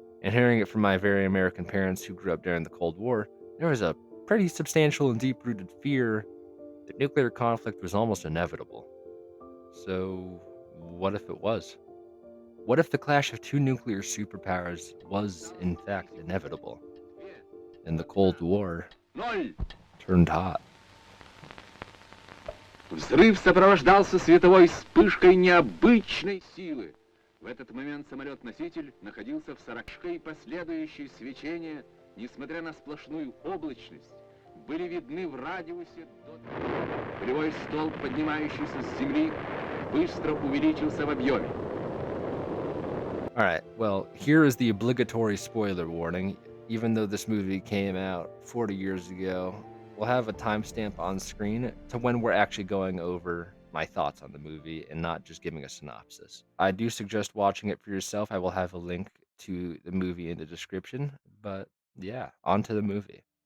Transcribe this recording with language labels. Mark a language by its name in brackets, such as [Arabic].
[English] And hearing it from my very American parents who grew up during the Cold War, there was a pretty substantial and deep rooted fear that nuclear conflict was almost inevitable. So, what if it was? What if the clash of two nuclear superpowers was, in fact, inevitable? And the Cold War turned hot. [Russian] Взрыв сопровождался световой вспышкой необычной силы. В этот момент самолет-носитель находился в 40 и последующие свечения, несмотря на сплошную облачность, были видны в радиусе до... Полевой столб, поднимающийся с земли, быстро увеличился в объеме. [English] Alright, well, here is the obligatory spoiler warning. Even though this movie came out 40 years ago, we'll have a timestamp on screen to when we're actually going over my thoughts on the movie and not just giving a synopsis. I do suggest watching it for yourself. I will have a link to the movie in the description, but yeah, on to the movie.